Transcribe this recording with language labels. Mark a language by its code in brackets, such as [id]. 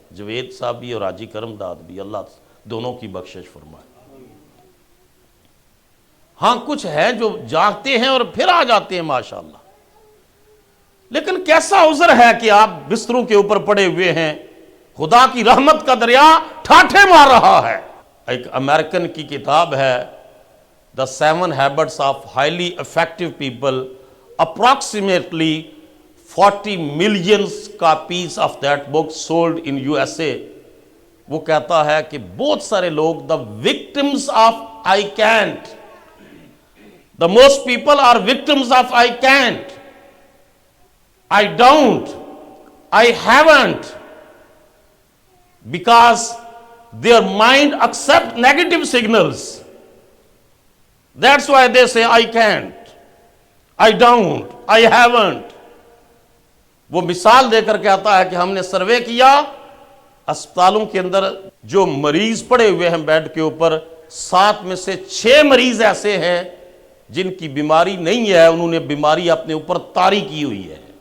[ur] جوید صاحب بھی اور حاجی کرم داد بھی، اللہ دونوں کی بخشش فرمائے. ہاں کچھ ہے جو جاگتے ہیں اور پھر آ جاتے ہیں ماشاءاللہ. لیکن کیسا عذر ہے کہ آپ بستروں کے اوپر پڑے ہوئے ہیں، خدا کی رحمت کا دریا ٹھاٹھے مار رہا ہے. ایک امریکن کی کتاب ہے The 7 Habits of Highly Effective People. [en] Approximately 40 million copies of that book sold in USA. [ur] وہ کہتا ہے کہ بہت سارے لوگ [en] the victims of I can't. The most people are victims of I can't, I don't, I haven't, because their mind accept negative signals. That's why they say I can't, I don't, I haven't. [ur] وہ مثال دے کر کہتا ہے کہ ہم نے survey کیا، اسپتالوں کے اندر جو مریض پڑے ہوئے ہیں بیڈ کے اوپر، 7 میں سے 6 مریض ایسے ہیں جن کی بیماری نہیں ہے، انہوں نے بیماری اپنے اوپر طاری کی ہوئی ہے۔